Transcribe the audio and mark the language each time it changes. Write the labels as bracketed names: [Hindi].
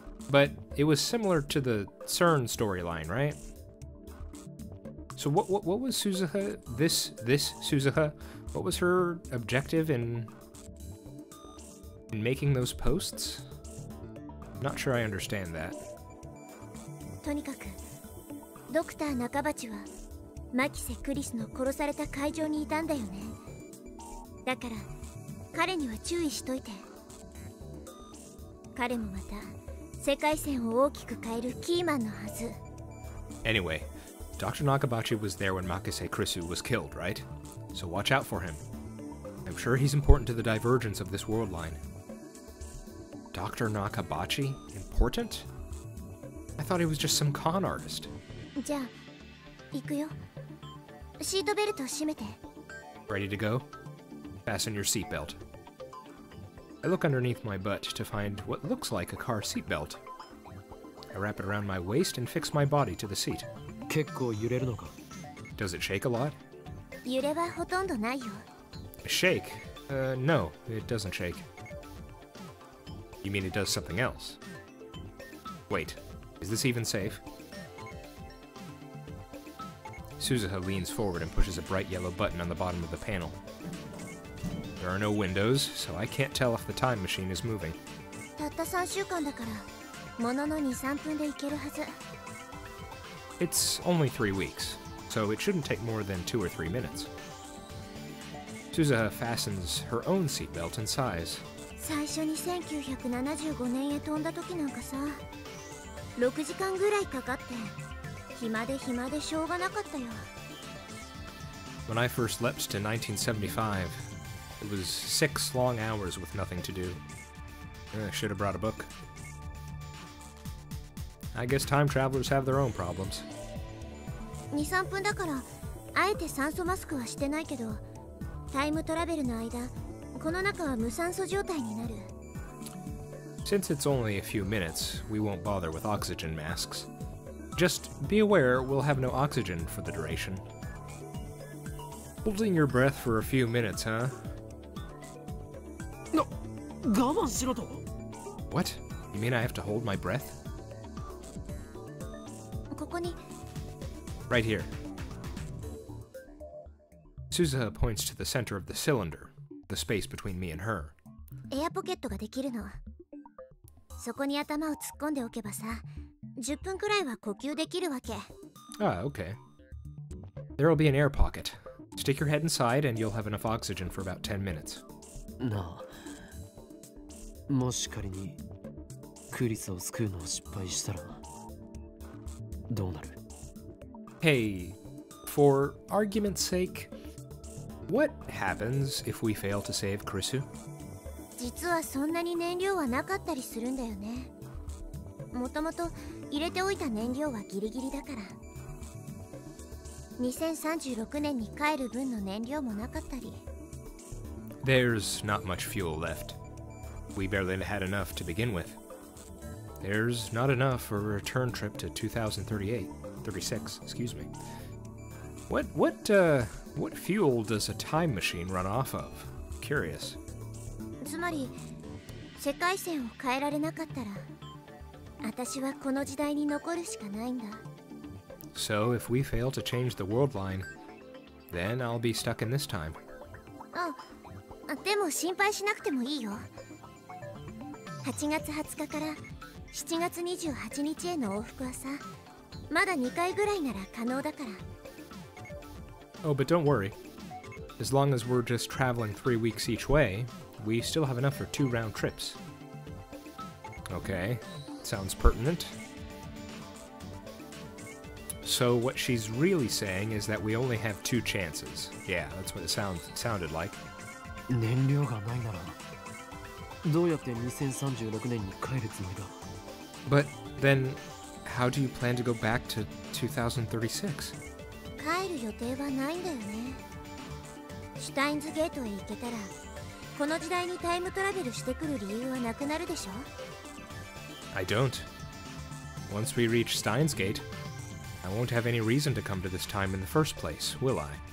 [English] But it was similar to the CERN storyline, right? So what was Suzuha, this Suzuha, what was her objective in making those posts? Not sure I understand that. [Japanese] とにかくドクター中鉢はマキセ・クリスの殺された会場にいたんだよね。だから彼には注意しといて。彼もまた世界線を大きく変えるキーマンのはず。 [English] Anyway, Dr. Nakabachi was there when Makise Krisu was killed, right? So watch out for him. I'm sure he's important to the divergence of this world line. Dr. Nakabachi? Important? I thought he was just some con artist. [Japanese] じゃあ、行くよ。シートベルト締めて。 [English] Ready to go? Fasten your seatbelt. I look underneath my butt to find what looks like a car seatbelt. I wrap it around my waist and fix my body to the seat. [Japanese] 結構揺れるのか。 [English] Does it shake a lot? [Japanese] 揺れはほとんどないよ。 [English] Shake? No, it doesn't shake. You mean it does something else? Wait, is this even safe? Suzuha leans forward and pushes a bright yellow button on the bottom of the panel. There are no windows, so I can't tell if the time machine is moving. [Japanese] たった3週間だから、ものの2、3分で行けるはず。 [English] It's only 3 weeks, so it shouldn't take more than 2 or 3 minutes. Suzuha fastens her own seatbelt and sighs. [Japanese] 最初に1975年へ飛んだ時なんかさ、6時間ぐらいかかって、暇でしょうがなかったよ。 [English] When I first leapt to 1975, it was 6 long hours with nothing to do. I should have brought a book. I guess time travelers have their own problems. [Japanese] 2、3分だから、あえて酸素マスクはしてないけど、タイムトラベルの間、この中は無酸素状態になる。 [English] Since it's only a few minutes, we won't bother with oxygen masks. Just be aware we'll have no oxygen for the duration. Holding your breath for a few minutes, huh? [Japanese] No, 我慢しろと。 [English] What? You mean I have to hold my breath? [Japanese] ここに [English] Right here. Suzuha points to the center of the cylinder, the space between me and her. [Japanese] エアポケットができるの。そこに頭を突っ込んでおけばさ、10分くらいは呼吸できるわけ。 [English] Ah, okay. There'll be an air pocket. Stick your head inside and you'll have enough oxygen for about 10 minutes. [Japanese] なあ、もし仮にクリスを救うのを失敗したらどうなる？ [English] Hey, for argument's sake, what happens if we fail to save Krisu? [Japanese] 実はそんなに燃料はなかったりするんだよね。もともと入れておいた燃料はギリギリだから。 2036年に帰る分の燃料もなかったり。 [English] There's not much fuel left. We barely had enough to begin with. There's not enough for a return trip to 36, excuse me. What fuel does a time machine run off of? Curious. [Japanese] つまり世界線を変えられなかったら、私はこの時代に残るしかないんだ。 [English] So if we fail to change the world line, then I'll be stuck in this time. [Japanese] でも心配しなくてもいいよ。8月20日から7月28日への往復はさ、まだ2回ぐらいなら可能だから。 [English] Oh, but don't worry. As long as we're just traveling 3 weeks each way, we still have enough for 2 round trips. Okay, sounds pertinent. So what she's really saying is that we only have 2 chances. Yeah, that's what it sounded like. [Japanese] 燃料がないならどうやって2036年に帰るつもりだ？ [English] But then, how do you plan to go back to 2036? [Japanese] 帰る予定はないんだよね。シュタインズゲートへ行けたら、この時代にタイムトラベルしてくる理由はなくなるでしょ？ [English] I don't. Once we reach Steins Gate, I won't have any reason to come to this time in the first place, will I?